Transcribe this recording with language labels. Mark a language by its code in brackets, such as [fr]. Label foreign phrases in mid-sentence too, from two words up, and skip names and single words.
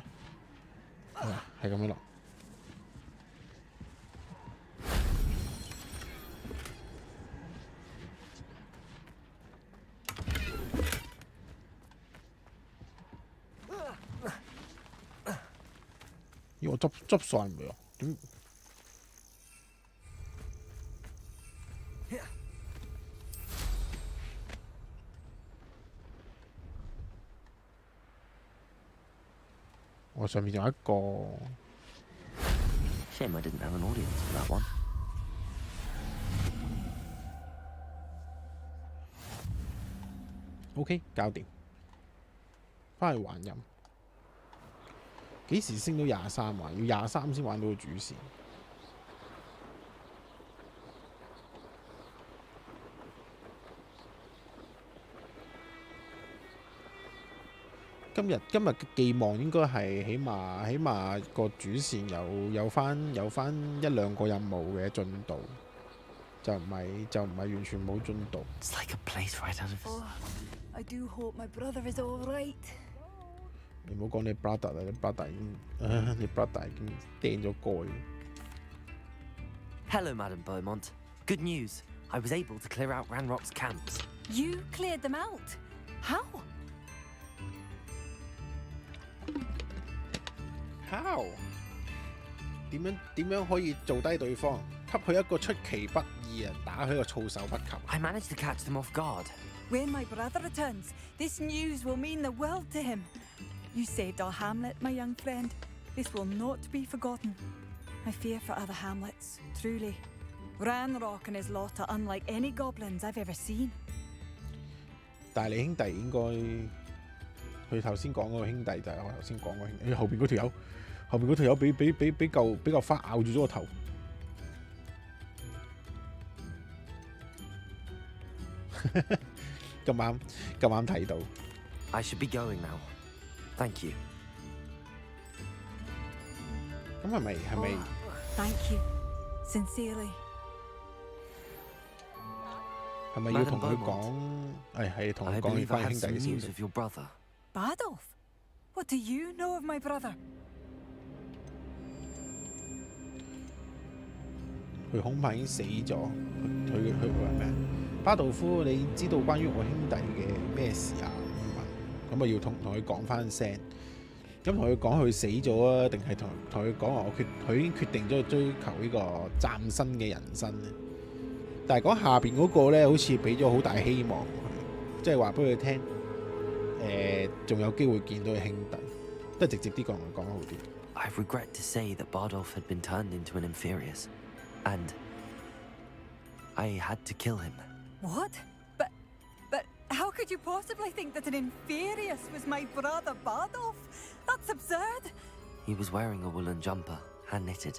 [yue] 係咁樣落。咦！我執晒未啊？點？我上面仲有一個。 [en] Shame I didn't have an audience for that one. [yue] OK， 搞掂。翻去還任。幾時升到23啊？要23先玩到個主線。今日嘅寄望應該係起碼個主線有翻1-2個任務嘅進度，就唔係完全冇進度。 [en] It's like a place right out of. Oh, I do hope my brother is all right. [yue] 你唔好講你 brother 啦，你 brother 已經掟咗蓋。 [en] Hello, Madam Beaumont. Good news. I was able to clear out Ranrock's camps. You cleared them out? How? How？ [yue] 點樣可以做低對方，給佢一個出其不意啊，打佢一個措手不及。 [en] I managed to catch them off guard. When my brother returns, this news will mean the world to him. You saved our hamlet, my young friend. This will not be forgotten. I fear for other hamlets, truly. Ranrock and his lot are unlike any goblins I've ever seen. [yue] 但係你兄弟應該，佢頭先講嗰個兄弟就係我頭先講嗰個兄弟。後邊嗰條友俾嚿花咬住咗個頭。咁啱睇到。 [en] I should be going now. Thank you. [yue] 咁係咪 [en] ？Thank you, sincerely. [yue] 係咪要同佢講？係同佢講翻兄弟嘅消息。 [en] Badolf, what do you know of my brother? [yue] 佢恐怕已經死咗。佢話咩？巴道夫，你知道關於我兄弟嘅咩事啊？咁啊要同佢講翻聲。咁同佢講佢死咗啊，定係同佢講話佢已經決定咗去追求呢個嶄新嘅人生咧？但係講下邊嗰個咧，好似俾咗好大希望佢，即係話俾佢聽，仲有機會見到佢兄弟，都係直接啲講好啲。 [en] I regret to say that Bardolph had been turned into an inferius, and I had to kill him. What? But how could you possibly think that an inferius was my brother Bardolph? That's absurd. He was wearing a woolen jumper, hand knitted.